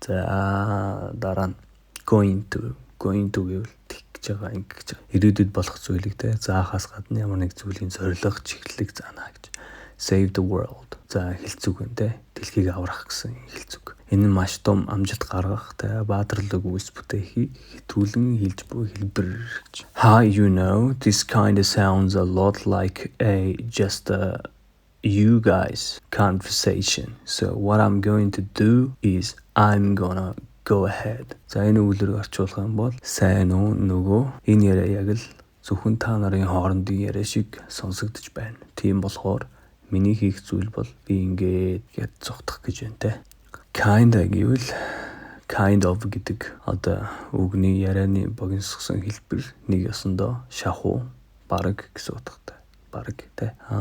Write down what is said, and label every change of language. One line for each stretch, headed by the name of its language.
Mongolian: За дараа нь
English: going to
Mongolian: гэвэл тэгж байгаа ингэж байгаа. Ирээдүйд болох зүйлийг тэ заахаас гадна ямар нэг зүйлийн зорилго чиглэлийг заана гэж.
English: Save the world.
Mongolian: За хэлцүүг тэ дэлхийг аврах гэсэн хэлцүүг. Энэ нь маш том амжилт гаргах тэ баатарлаг үйлс бүтээхийг хэтүүлэн хэлж буй хэлбэр гэж.
English: How you know this kind of sounds a lot like just a you guys conversation. So what I'm going to do is I'm gonna go ahead.
Mongolian: За энэ үгээр орчуулах юм бол сайн уу нөгөө энэ яриа яг л зөвхөн та нарын хоорондын яриа шиг сонсогдож байна. Тийм болохоор миний хийх зүйл бол би ингээд зогтох гэж байна те. Kinda гэвэл
English: kind of
Mongolian: гэдэг одоо үгний ярианы богиносгосон хэлбэр нэг ёсондоо шахуу бараг гэсэн утгатай. Бараг те.